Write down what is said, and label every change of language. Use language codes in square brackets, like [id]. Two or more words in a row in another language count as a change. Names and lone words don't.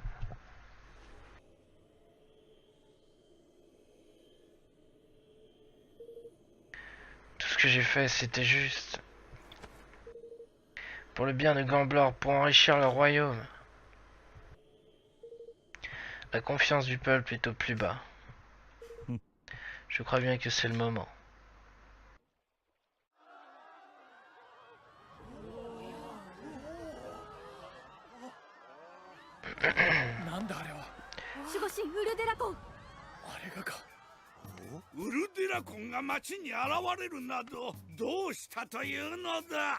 [fr] Tout ce que j'ai fait, c'était juste pour le bien de Gamblor, pour enrichir le royaume. La confiance du peuple est au plus bas. Je crois bien que c'est le moment. [ja] ウルデラコンが町に現れるなどどうしたというのだ。